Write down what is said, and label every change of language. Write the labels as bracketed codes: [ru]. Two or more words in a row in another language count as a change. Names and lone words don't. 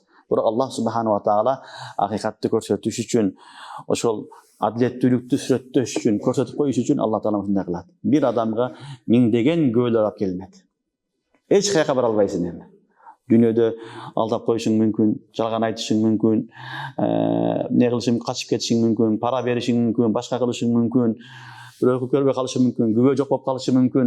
[ky] Бирок Аллах субханаху ва таала акыйкатты көрсөтүш үчүн, ошол адилеттүүлүктү сүрөттөш үчүн, көрсөтүп коюш үчүн Аллах таала мындай кылат. Бир адамга миңдеген күбөлөр алып келинет. Эч каяка бара албайсың эми. Дүйнөдө алдап коюшуң мүмкүн, жалган айтышың мүмкүн, эмне кылышың, качып кетишиң мүмкүн, пара беришиң мүмкүн, башка кылышың мүмкүн, бирөөгө көрбөй калышы мүмкүн, күбө жок болуп калышы мүмкүн.